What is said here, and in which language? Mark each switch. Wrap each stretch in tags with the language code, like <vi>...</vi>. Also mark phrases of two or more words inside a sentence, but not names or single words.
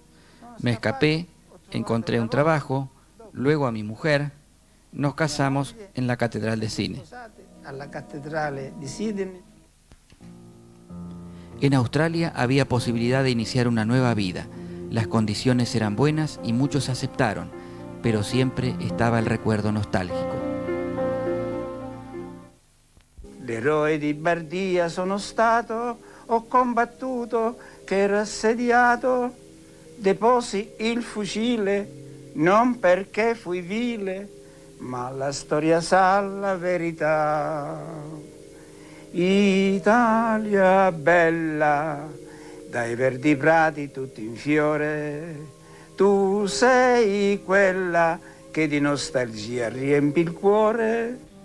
<es>Me escapé, encontré un trabajo, luego a mi mujer, nos casamos en la Catedral de Sydney. En Australia había posibilidad de iniciar una nueva vida. Las condiciones eran buenas y muchos aceptaron, pero siempre estaba el recuerdo nostálgico.</es> <it>L'eroe di Bardia sono stato, ho combattuto, che ero assediato, deposi il fucile, non perché fui vile, ma la storia sa la verità. Italia bella, dai verdi prati tutti in fiore, tu sei quella che di nostalgia riempi il cuore.</it>